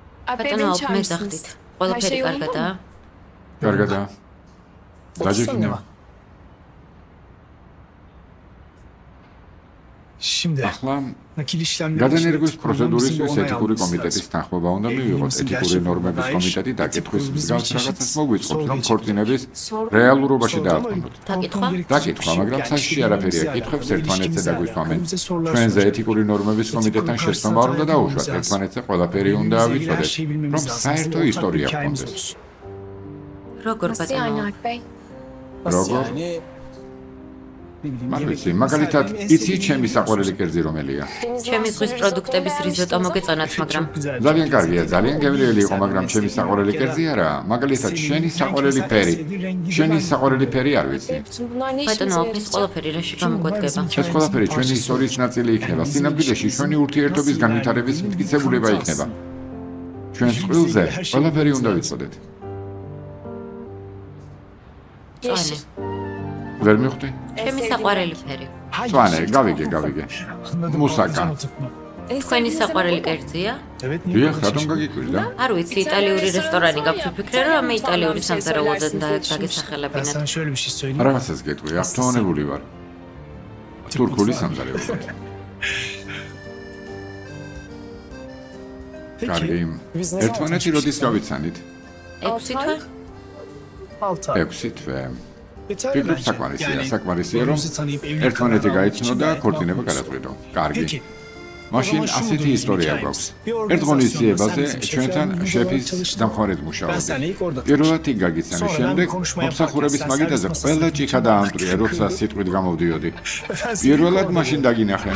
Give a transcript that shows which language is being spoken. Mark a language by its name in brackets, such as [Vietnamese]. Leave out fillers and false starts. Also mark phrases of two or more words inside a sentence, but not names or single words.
[Georgian] ბატონო, მე გახდით. ყველაფერი კარგადაა? კარგადაა. დაჯექინება. [Turkish] Şimdi [Georgian] ახლა [Turkish] nakil işlemleri [Georgian] გადანერგვის [Turkish] için [Georgian] პროცედურისთვის [Turkish] onay [Georgian] ეთიკური [Turkish] almışız [Georgian] კომიტეტის [Turkish] zaten. [Georgian] თანხმობა უნდა მივიღოთ. ეთიკური ნორმების კომიტეტი დაკითხვის მსგავს რაღაცას მოგვიწყობს, რომ ქორწინების რეალურობაში დააბრუნოთ. დაკითხვა? დაკითხვა, მაგრამ საშიში არაფერია. კითხვებს ერთმანეთზე დაგვისვამენ. ჩვენზე ეთიკური ნორმების კომიტეტთან შეცდომა არ უნდა დაუშვათ. ერთმანეთზე ყველაფერი უნდა ავიცოდეთ, რომ საერთო ისტორია გქონდეს. როგორ [Turkish] Nasıl [Georgian] ბატონო? [Turkish] yani Alp Bey? [Georgian] როგორ? მაგიცი, მაგალითად, იცი ჩემი საყვარელი კერძი რომელია? ჩემი ზღვის პროდუქტების რიზოტო მოგეწონათ, მაგრამ ძალიან კარგია, ძალიან გემრიელი იყო, მაგრამ ჩემი საყვარელი კერძი არა. მაგალითად, შენი საყვარელი ფერი. შენი საყვარელი ფერი არ ვიცი. [Turkish] Bütün bunlar ne [Georgian] ბატონო, [Turkish] işimize [Georgian] ეს [Turkish] yarayacak? [Georgian] ყველაფერი რაში გამოგვადგება? ეს ყველაფერი ჩვენი ისტორიის ნაწილი იქნება. სინამდვილეში ჩვენი ურთიერთობის განვითარების მტკიცებულება იქნება. ჩვენ წყვილზე ყველაფერი უნდა ვიცოდეთ. წვანე. ვერ მიხვდი? ჩემი საყვარელი ფერი. წვანე, გავიგე. მუსაკა. თქვენი საყვარელი კერძია? [Turkish] Evet, [Georgian] დიახ, რატომ გაგიკვირდა? არ ვიცი, იტალიური რესტორანი გაქვს, ვფიქრე, რომ ამე იტალიური სამზარეულოდან [Turkish] Ben [Georgian] დაგესახელებინათ. [Turkish] sana şöyle bir şey söyleyeyim. [Georgian] რაღაცას გეტყვი, აქტუონებული ვარ. თურქული სამზარეულოდ. კარგი. ერთმანეთი როდის გავიცანით? 6 თვე? [Turkish] 6 ay. [Georgian] 6 თვე. [Turkish] Yeter [Georgian] ფიქრობ [Turkish] bence. [Georgian] საკმარისია, რომ [Turkish] birbirimizi tanıyıp evlilik [Georgian] ერთმანეთი [Turkish] kararı [Georgian] გაიცნო და [Turkish] almak için [Georgian] ქორწინება [Turkish] de [Georgian] გადაწყვიტო. კარგი. [Turkish] Peki. [Georgian] მაშინ ასეთი ისტორია გვაქვს. ერთ ღონისძიებაზე ჩვენთან შეფის დამხმარედ [Turkish] Ben [Georgian] მუშაობდი. [Turkish] seninle ilk orada [Georgian] პირველად იქ გაგიცანი, [Turkish] Sonra [Georgian] შემდეგ [Turkish] ben konuşma [Georgian] მომსახურების [Turkish] yaparken [Georgian] მაგიდაზე [Turkish] sen [Georgian] ყველა [Turkish] servis [Georgian] ჭიქა დაამტვრია, როცა სიტყვით გამოვდიოდი. [Turkish] Ben seninle [Georgian] პირველად [Turkish] ilk [Georgian] მაშინ დაგინახე.